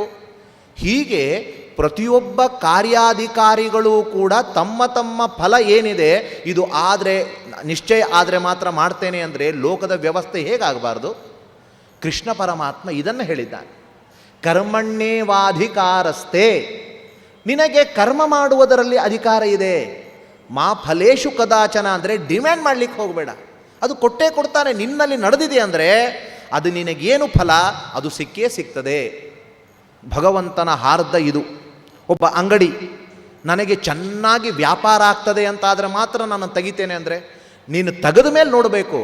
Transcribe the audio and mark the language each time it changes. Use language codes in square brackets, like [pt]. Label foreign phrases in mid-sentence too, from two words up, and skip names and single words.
[kn] ಹೀಗೆ ಪ್ರತಿಯೊಬ್ಬ ಕಾರ್ಯಾಧಿಕಾರಿಗಳು ಕೂಡ ತಮ್ಮ ತಮ್ಮ ಫಲ ಏನಿದೆ ಇದು ಆದರೆ ನಿಶ್ಚಯ ಆದರೆ ಮಾತ್ರ ಮಾಡ್ತೇನೆ ಅಂದರೆ ಲೋಕದ ವ್ಯವಸ್ಥೆ ಹೇಗಾಗಬಾರ್ದು? ಕೃಷ್ಣ ಪರಮಾತ್ಮ ಇದನ್ನು ಹೇಳಿದ್ದಾನೆ, ಕರ್ಮಣ್ಯೇವಾಧಿಕಾರಸ್ಥೆ, ನಿನಗೆ ಕರ್ಮ ಮಾಡುವುದರಲ್ಲಿ ಅಧಿಕಾರ ಇದೆ. [sa] ಮಾ ಫಲೇಶು ಕದಾಚನ [kn] ಅಂದರೆ ಡಿಮ್ಯಾಂಡ್ ಮಾಡಲಿಕ್ಕೆ ಹೋಗಬೇಡ, ಅದು ಕೊಟ್ಟೇ ಕೊಡ್ತಾನೆ. ನಿನ್ನಲ್ಲಿ ನಡೆದಿದೆ ಅಂದರೆ ಅದು ನಿನಗೇನು ಫಲ ಅದು ಸಿಕ್ಕೇ ಸಿಗ್ತದೆ. ಭಗವಂತನ ಹಾರ್ದ ಇದು. ಒಬ್ಬ ಅಂಗಡಿ ನನಗೆ ಚೆನ್ನಾಗಿ ವ್ಯಾಪಾರ ಆಗ್ತದೆ ಅಂತಾದರೆ ಮಾತ್ರ ನಾನು ತೆಗಿತೇನೆ ಅಂದರೆ ನೀನು ತೆಗೆದ ಮೇಲೆ ನೋಡಬೇಕು.